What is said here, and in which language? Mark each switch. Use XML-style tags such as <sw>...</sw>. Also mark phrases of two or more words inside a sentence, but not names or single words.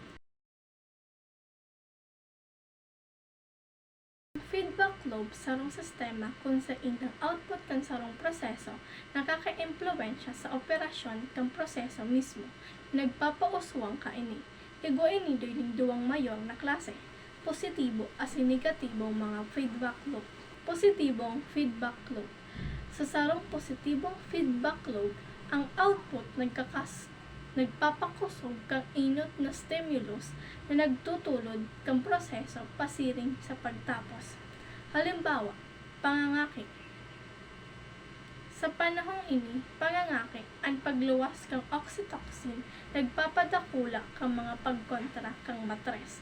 <en>Feedback loop</en> <bik>sarong sistema kung saan ang output kan sarong proseso nakaka-impluwensya sa operasyon kang proseso mismo. Nagpapauswang kaini. Igwa ini ng duwang mayor na klase, positibo asin negatibong mga</bik> <en>feedback loop.</en> <bik>Positibong</bik> <en>feedback loop.</en> <bik>Sa sarong positibong</bik> <en>feedback loop,</en> <bik>Ang output nagpapakusog kang inot na stimulus na nagtutulod kang proseso pasiring sa pagtapos. Halimbawa, pangangaki. Sa panahong ini, pangangaki ang pagluwas kang oxytocin, nagpapadakula kang mga pagkontra kang matres.</bik>